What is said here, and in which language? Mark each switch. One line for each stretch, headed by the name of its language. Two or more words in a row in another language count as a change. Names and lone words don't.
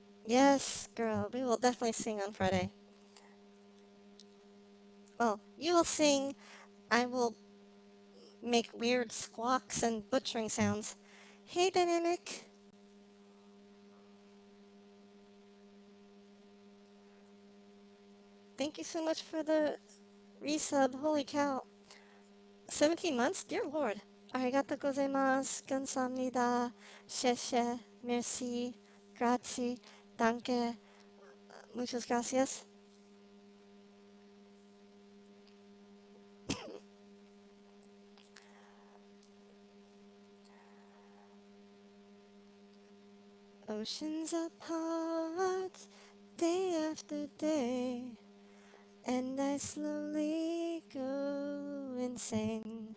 English: Yes, girl, we will definitely sing on Friday. Well, you will sing, I will make weird squawks and butchering sounds. Hey, Dynamic. Thank you so much for the resub. Holy cow. 17 months? Dear Lord.
Japanese: ありがとうございます.
Korean: 감사합니다.
Chinese: Sheshe. Merci.
Italian: Grazie. Danke.
Spanish: Muchas gracias.
English: Oceans apart, day after day, and I slowly go insane.